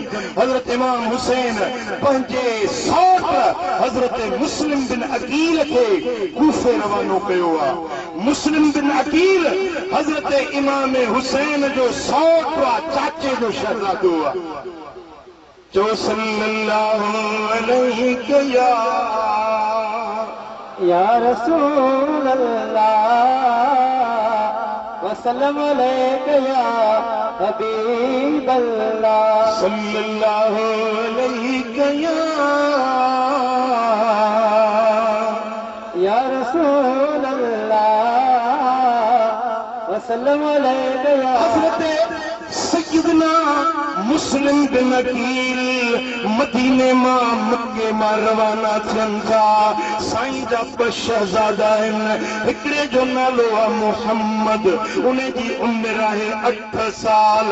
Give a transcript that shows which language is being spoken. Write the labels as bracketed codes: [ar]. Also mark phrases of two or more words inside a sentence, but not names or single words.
[sd] हज़रत इमाम हुसैन पंहिंजे सौट हज़रत मुस्लिम बिन अकील खे कूफे रवानो कयो आहे। मुस्लिम बिन अकील हज़रत इमाम हुसैन जो सौट आहे, चाचे जो शहज़ादो आहे। [ar] جو صلى الله عليه يا رسول الله وسلم عليك يا حبيب الله صلى الله عليه يا رسول الله وسلم عليك يا [sd] हज़रत सैयदना मुस्लिम बिन अकील मदीने मां मक्के मां रवाना थियनि था। साईं जा ॿ शहज़ादा आहिनि, हिकिड़े जो नालो आहे मोहम्मद, उन जी उमिरि आहे 8 साल।